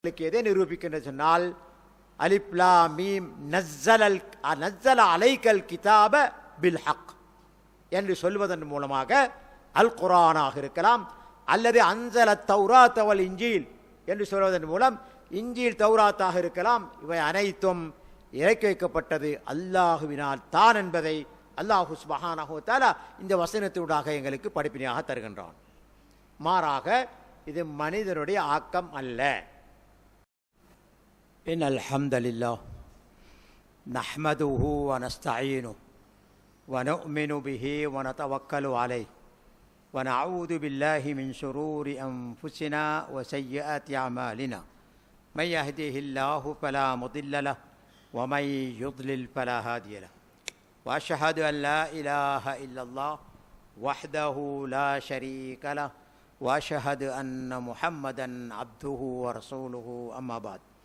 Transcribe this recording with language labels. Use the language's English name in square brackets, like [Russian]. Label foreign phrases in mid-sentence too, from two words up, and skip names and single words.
[Tamil] எதை நிரூபிக்கின்ற சொன்னால் [Arabic] ألف لام ميم نزل عليك الكتاب بالحق [Tamil] என்று சொல்வதன் மூலமாக அல் குர்ஆனாக இருக்கலாம், அல்லது [Arabic] أنزل التوراة والإنجيل [Tamil] என்று சொல்வதன் மூலம் இன்ஜீல் தௌராத்தாக இருக்கலாம். இவை அனைத்தும் இறக்கி வைக்கப்பட்டது அல்லாஹுவினால் தான் என்பதை [Arabic] الله سبحانه وتعالى [Tamil] இந்த வசனத்தினூடாக எங்களுக்கு படிப்பினையாக தருகின்றான். மாறாக இது மனிதனுடைய ஆக்கம் அல்ல. [Arabic] إن الحمد لله نحمده ونستعينه ونؤمن به ونتوكل عليه ونعوذ بالله من شرور أنفسنا وسيئات أعمالنا من يهده الله فلا مضل له ومن يضلل فلا هادي له وأشهد أن لا إله إلا الله وحده لا شريك له وأشهد أن محمدا عبده ورسوله أما بعد.